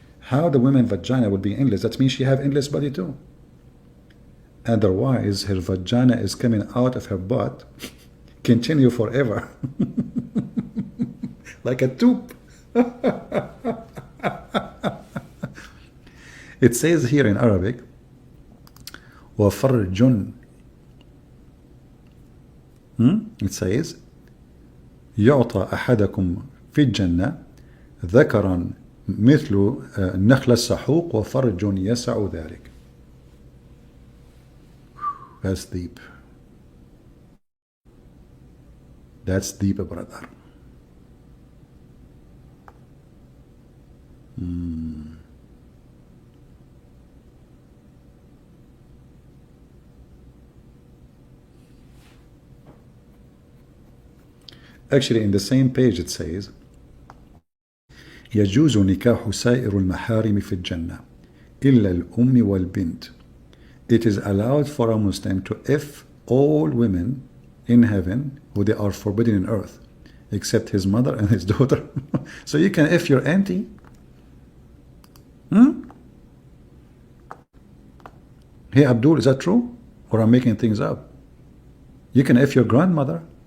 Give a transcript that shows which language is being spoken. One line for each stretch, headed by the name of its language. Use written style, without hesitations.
English: How the woman's vagina would be endless? That means she have endless body too. Otherwise, her vagina is coming out of her butt, continue forever. Like a tube. It says here in Arabic, وَفَرْجٌ. It says,
Arabic: يعطى أحدكم في الجنة ذكرا مثل النخل السحوق وفرج يسع ذلك.
English: That's deep. That's deep, brother. Actually, in the same page it says,
Arabic: يجوز نكاح سائر المحارم في الجنة إلا الأم والبنت.
English: It is allowed for a Muslim to F all women in heaven who they are forbidden in earth, except his mother and his daughter. So you can F your auntie. Hey Abdul, is that true? Or I'm making things up? You can F your grandmother.